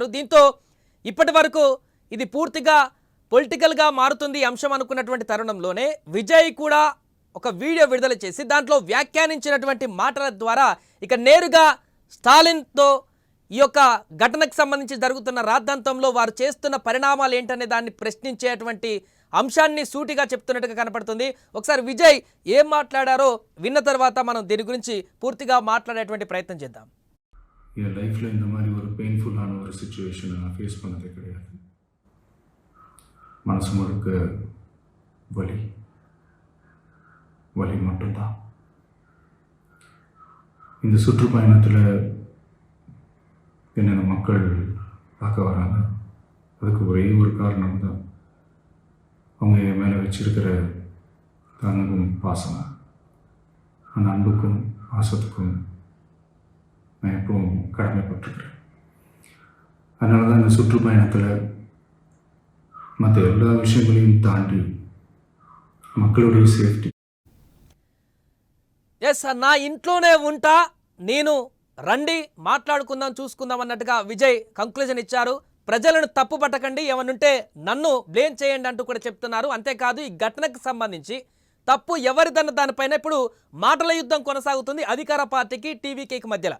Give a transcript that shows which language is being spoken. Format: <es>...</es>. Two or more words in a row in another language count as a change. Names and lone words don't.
<te>దీంతో ఇప్పటి వరకు ఇది పూర్తిగా పొలిటికల్గా మారుతుంది అంశం అనుకున్నటువంటి తరుణంలోనే విజయ్ కూడా ఒక వీడియో విడుదల చేసి దాంట్లో వ్యాఖ్యానించినటువంటి మాటల ద్వారా ఇక నేరుగా స్టాలిన్తో ఈ యొక్క ఘటనకు సంబంధించి జరుగుతున్న రాద్ధాంతంలో వారు చేస్తున్న పరిణామాలు ఏంటనే దాన్ని ప్రశ్నించేటువంటి అంశాన్ని సూటిగా చెప్తున్నట్టుగా కనపడుతుంది. ఒకసారి విజయ్ ఏం మాట్లాడారో విన్న తర్వాత మనం దీని గురించి పూర్తిగా మాట్లాడేటువంటి ప్రయత్నం చేద్దాం.</te> <ta>என் லைஃப்பில் இந்த மாதிரி ஒரு பெயின்ஃபுல்லான ஒரு சுச்சுவேஷனை நான் ஃபேஸ் பண்ணதே கிடையாது. மனசு முழுக்க வலி வலி மட்டும்தான். இந்த சுற்றுப்பயணத்தில் என்னென்ன மக்கள் பார்க்க வராங்க, அதுக்கு ஒரே ஒரு காரணம் தான் அவங்க என் மேலே வச்சிருக்கிற அன்பும் பாசம். அந்த அன்புக்கும் பாசத்துக்கும் நான் எப்பவும் கடமைப்பட்டிருக்கிறேன். அதனால தான் இந்த சுற்றுப்பயணத்தில் மற்ற எல்லா விஷயங்களையும் தாண்டி மக்களுடைய సేఫ్టీ.</ta> <te>ఎస్, నా ఇంట్లోనే ఉంటా, నేను రండి మాట్లాడుకుందాం చూసుకుందాం అన్నట్టుగా విజయ్ కంక్లూజన్ ఇచ్చారు. ప్రజలను తప్పు పట్టకండి, ఏమనుంటే నన్ను బ్లేమ్ చేయండి అంటూ కూడా చెప్తున్నారు. అంతేకాదు ఈ ఘటనకు సంబంధించి తప్పు ఎవరిదన్న దానిపైన ఇప్పుడు మాటల యుద్ధం కొనసాగుతుంది అధికార పార్టీకి టీవీకేకి మధ్యలో.</te>